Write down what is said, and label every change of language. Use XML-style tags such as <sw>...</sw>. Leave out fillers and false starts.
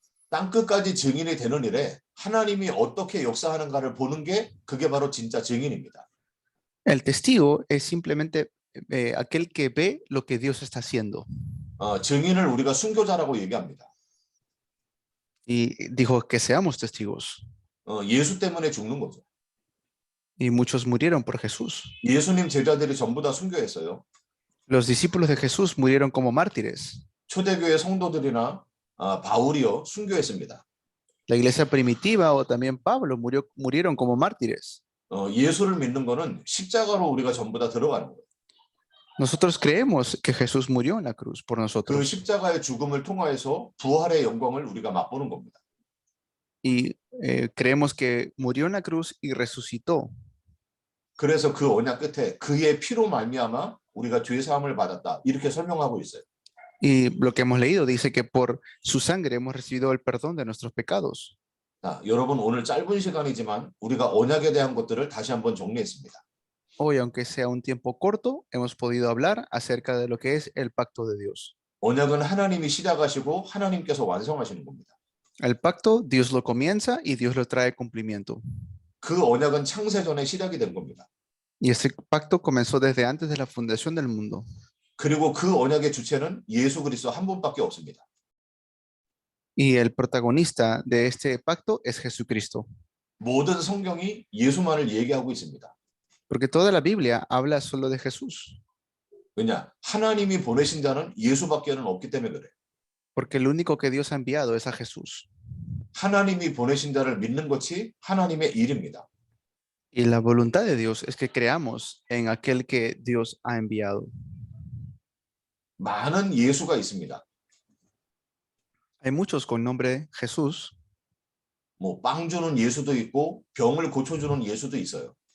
<ko>땅끝까지 증인이 되는 일에 하나님이 어떻게 역사하는가를 보는 게 그게 바로 진짜 증인입니다.</ko> <es>El testigo es simplemente aquel que ve lo que Dios está haciendo.</es> <ko>증인을 우리가 순교자라고 얘기합니다.</ko> <es>Y dijo que seamos testigos.</es> <ko>예수 때문에 죽는 거죠.</ko> <es>Y muchos murieron por Jesús.</es> <ko>예수님 제자들이 전부 다 순교했어요.</ko> <es>Los discípulos de Jesús murieron como mártires.</es> <ko>초대교회 성도들이나 바울이요 순교했습니다.</ko> <es>La iglesia primitiva o también Pablo murieron como mártires.</es> <ko>예수를 믿는 거는 십자가로 우리가 전부 다 들어가는 거예요.</ko> <es>Nosotros creemos que Jesús murió en la cruz por 그 nosotros.</es> <ko>십자가의 죽음을 통하여서 부활의 영광을 우리가 맛보는 겁니다.</ko> <es>Y creemos que murió en la cruz y resucitó.</es> <ko>그래서 그 언약 끝에 그의 피로 말미암아 우리가 죄 사함을 받았다. 이렇게 설명하고 있어요.</ko> <es>Y lo que hemos leído dice que por su sangre hemos recibido el perdón de nuestros pecados.</es> <ko>자, 여러분 오늘 짧은 시간이지만 우리가 언약에 대한 것들을 다시 한번 정리했습니다.</ko> <es>Hoy, aunque sea un tiempo corto, hemos podido hablar acerca de lo que es el pacto de Dios.</es> <ko>언약은 하나님이 시작하시고 하나님께서 완성하시는 겁니다.</ko> <es>El pacto, Dios lo comienza y Dios lo trae a cumplimiento.</es> <ko>그 언약은 창세전에 시작이 된 겁니다.</ko> <es>Y ese pacto comenzó desde antes de la fundación del mundo.</es> <ko>그리고 그 언약의 주체는 예수 그리스도 한 분밖에 없습니다.</ko> <es>Y el protagonista de este pacto es Jesucristo.</es> <ko>모든 성경이 예수만을 얘기하고 있습니다.</ko> <es>Porque toda la Biblia habla solo de Jesús.</es> <ko>왜냐? 하나님이 보내신 자는 예수밖에는 없기 때문에 그래.</ko> <es>Porque el único que Dios ha enviado es a Jesús.</es> <ko>하나님이 보내신 자를 믿는 것이 하나님의 일입니다.</ko> <es>Y la voluntad de Dios es que creamos en aquel que Dios ha enviado.</es> <ko>많은 예수가 있습니다.</ko> <es>Hay muchos con nombre Jesús.</es> <ko>뭐 빵 주는 예수도 있고 병을 고쳐주는 예수도 있어요.</ko>